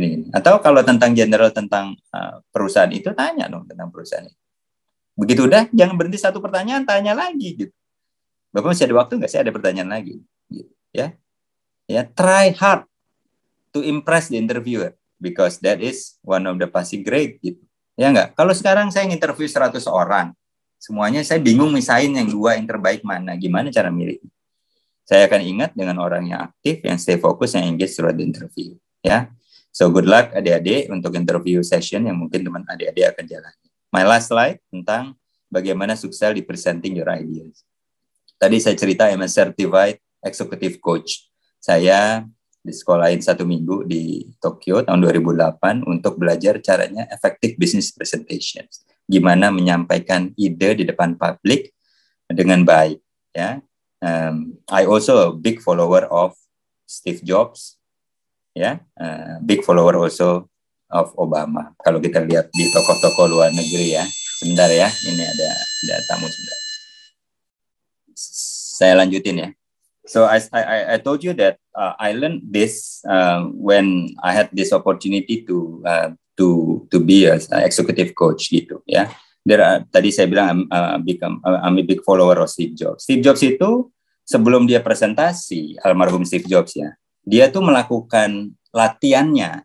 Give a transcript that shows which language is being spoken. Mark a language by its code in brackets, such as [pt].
[id] Atau kalau tentang general tentang perusahaan itu, tanya dong tentang perusahaan itu. Begitu udah, jangan berhenti satu pertanyaan, tanya lagi gitu. Bapak masih ada waktu nggak? Saya ada pertanyaan lagi. [en] Gitu, ya, try hard to impress the interviewer because that is one of the passing grade gitu. [id] Ya nggak? Kalau sekarang saya interview 100 orang, semuanya saya bingung misahin yang 2 yang terbaik mana. Gimana cara milih? Saya akan ingat dengan orang yang aktif, yang stay fokus, yang [en] engage throughout the interview. [id] Ya. [en] So good luck [id] adik-adik untuk interview session yang mungkin teman adik-adik akan jalani. [en] My last slide [id] tentang bagaimana sukses di [en] presenting your ideas. [id] Tadi saya cerita [en] I'm a certified executive coach. Saya [id] disekolahin 1 minggu di Tokyo tahun 2008 untuk belajar caranya [en] effective business presentation. [id] Gimana menyampaikan ide di depan publik dengan baik. [en] Ya, I also a big follower of Steve Jobs. Ya, big follower also of Obama. [id] Kalau kita lihat di tokoh-tokoh luar negeri ya. Sebentar ya, ini ada tamu sebentar. Saya lanjutin ya. [en] So I told you that I learned this when I had this opportunity to be an executive coach gitu ya. [id] Tadi saya bilang [en] I'm a big follower of Steve Jobs. [id] Steve Jobs itu sebelum dia presentasi, almarhum Steve Jobs ya, dia tuh melakukan latihannya.